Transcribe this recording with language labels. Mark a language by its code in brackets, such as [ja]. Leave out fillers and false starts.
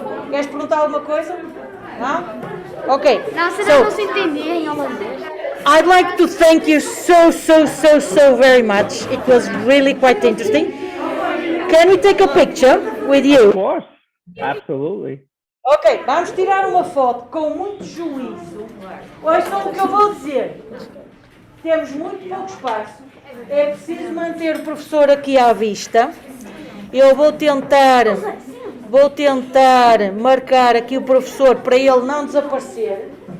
[pt] Queres perguntar alguma coisa? Não? Ok. Não, será que não se entendia em holandês? [en] I'd like to thank you so very much. It was really quite interesting. Can we take a picture with you? Of course, absolutely. [pt] Ok, vamos tirar uma foto com muito juízo. Ouçam o que eu vou dizer. Temos muito pouco espaço. É preciso manter o professor aqui à vista. Eu vou tentar marcar aqui o professor para ele não desaparecer.